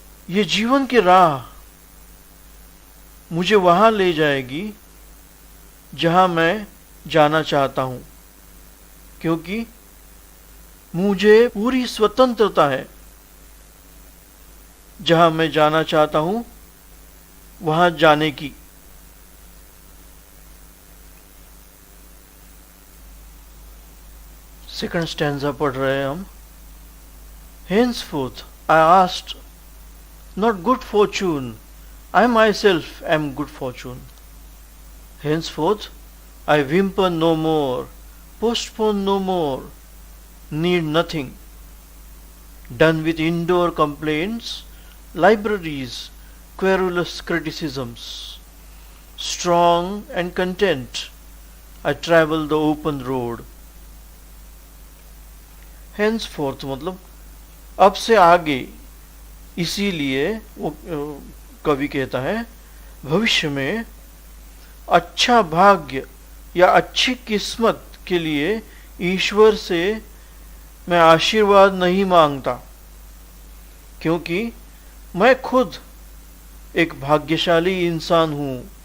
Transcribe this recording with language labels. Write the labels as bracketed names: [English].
[Hindi] ये जीवन की राह मुझे वहां ले जाएगी जहां मैं जाना चाहता हूं, क्योंकि मुझे पूरी स्वतंत्रता है। जहां मैं जाना चाहता हूं वहां जाने की। सेकंड स्टैंजा पढ़ रहे हैं हम। [English] Henceforth I asked not good fortune, I myself am good fortune. Henceforth I whimper no more, postpone no more, need nothing. Done with indoor complaints, libraries, querulous criticisms. Strong and content, I travel the open road. [Hindi] Henceforth मतलब अब से आगे, इसीलिए वो कवि कहता है भविष्य में अच्छा भाग्य या अच्छी किस्मत के लिए ईश्वर से मैं आशीर्वाद नहीं मांगता, क्योंकि मैं खुद एक भाग्यशाली इंसान हूं।